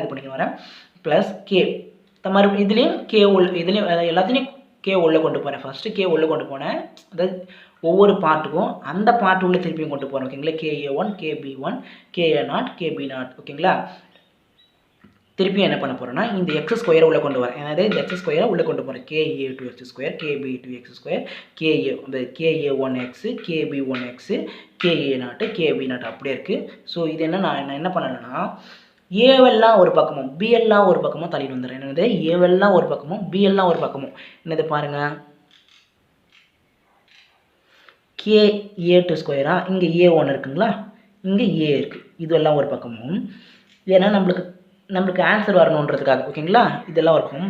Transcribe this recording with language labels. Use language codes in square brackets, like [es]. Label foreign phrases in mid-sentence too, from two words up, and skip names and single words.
[ta] இது பண்ணிக்க வரேன் ப்ளஸ் கே மறுபடியும் இதுலேயும் கே இதுலேயும் எல்லாத்துலேயும் கே உள்ளே கொண்டு போகிறேன் ஃபஸ்ட்டு கே உள்ளே கொண்டு போனேன் அதாவது ஒவ்வொரு பார்ட்டுக்கும் அந்த பார்ட் உள்ளே திருப்பியும் கொண்டு போகிறேன் ஓகேங்களா KA1 KB1 KA0 KB0 ஓகேங்களா திருப்பியும் என்ன பண்ண போகிறேன்னா இந்த x² உள்ளே கொண்டு வரேன் அதாவது இந்த x² உள்ளே கொண்டு போகிறேன் KA2 x² KB2 x² KA1 x KB1 x KA0 KB0 அப்படியே இருக்குது ஸோ இது நான் என்ன பண்ணலைன்னா ஏவெல்லாம் ஒரு பக்கமும் பிஎல்லாம் ஒரு பக்கமும் தள்ளிட்டு வந்துடுறேன் என்னது ஏவெல்லாம் ஒரு பக்கமும் பிஎல்லாம் ஒரு பக்கமும் என்னது பாருங்கள் KA2² இங்கே A1 இருக்குங்களா இங்கே A இருக்குது இதெல்லாம் ஒரு பக்கமும் ஏன்னா நம்மளுக்கு ஆன்சர் வரணுன்றதுக்காக ஓகேங்களா இதெல்லாம் ஒரு பக்கமும்